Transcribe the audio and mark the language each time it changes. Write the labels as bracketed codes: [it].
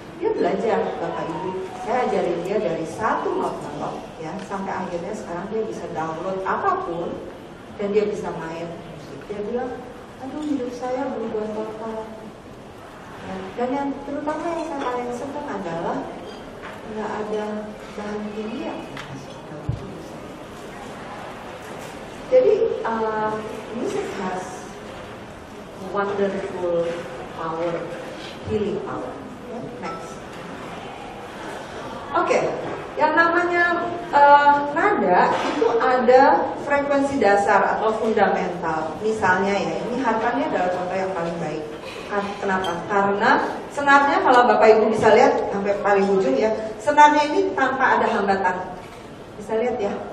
[id] Dia belajar, Bapak Ibu, saya ajarin dia dari satu not ya, sampai akhirnya sekarang dia bisa download apapun dan dia bisa main musik. Dia bilang, aduh hidup saya berubah total ya. Dan yang terutama yang saya paling senang adalah nggak ada bahan kimia masuk dalam tubuh saya. Jadi [en] music has wonderful power, healing power. Next. [id] Oke, yang namanya nada itu ada frekuensi dasar atau fundamental. Misalnya ya, ini harpanya adalah contoh yang paling baik. Kenapa? Karena senarnya kalau Bapak Ibu bisa lihat sampai paling ujung ya, senarnya ini tanpa ada hambatan. Bisa lihat ya?